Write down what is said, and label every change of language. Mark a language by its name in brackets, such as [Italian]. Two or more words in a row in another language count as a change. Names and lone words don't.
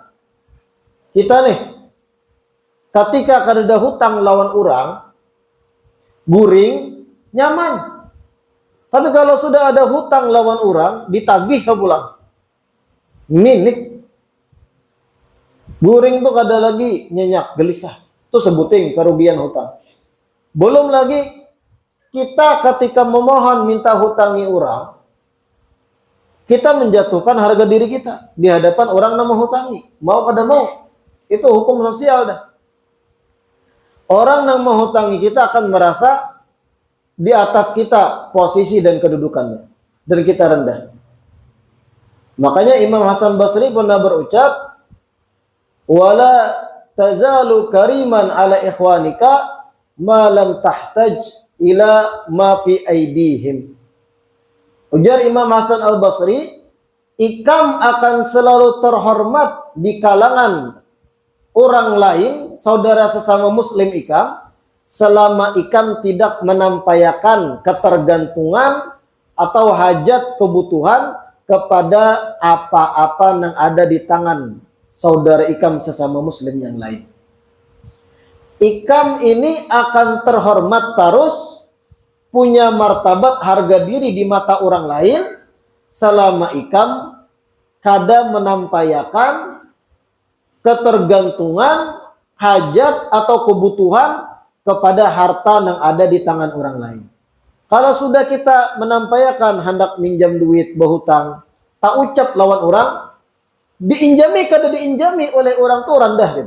[Banjar] Kita nih ketika kada hutang lawan orang, guring, nyaman. Tapi kalau sudah ada hutang lawan orang, ditagih ke pulang. Minik. Guring tuh kada lagi nyenyak, gelisah. [Indonesian] Itu sebuting kerugian hutang. Belum lagi kita ketika memohon minta hutangi orang, kita menjatuhkan harga diri kita di hadapan orang yang menghutangi. Mau kada mau, itu hukum sosial dah. Orang yang menghutangi kita akan merasa di atas kita posisi dan kedudukannya, dan kita rendah. Makanya Imam Hasan Basri pernah berucap, [Arabic] ولا تزال كريما على إخوانك ما لم تحتج إلى ما في أيديهم. [Banjar] Ujar Imam Hasan Al-Basri, ikam akan selalu terhormat di kalangan orang lain, saudara sesama muslim ikam, selama ikam tidak menampaikan ketergantungan atau hajat kebutuhan kepada apa-apa yang ada di tangan saudara ikam sesama muslim yang lain. Ikam ini akan terhormat terus, punya martabat harga diri di mata orang lain selama ikam kada menampaikan ketergantungan, hajat atau kebutuhan kepada harta yang ada di tangan orang lain. Kalau sudah kita menampaikan hendak minjam duit berhutang, tak ucap lawan orang, diinjami kada diinjami oleh orang tu rendah kita.